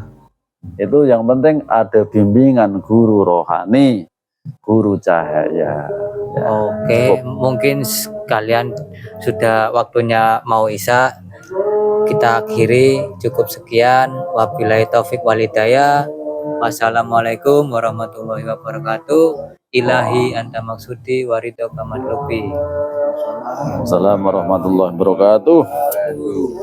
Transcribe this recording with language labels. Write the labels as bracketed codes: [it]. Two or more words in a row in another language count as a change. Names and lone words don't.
[id] Itu yang penting ada bimbingan guru rohani, guru cahaya. Ya, Oke, cukup. mungkin sekalian sudah waktunya mau isya. Kita akhiri, cukup sekian. [ar] وبالله التوفيق والهداية. والسلام عليكم ورحمة الله وبركاته. إلهي أنت مقصودي ورضاك مطلوبي. السلام عليكم ورحمة الله وبركاته.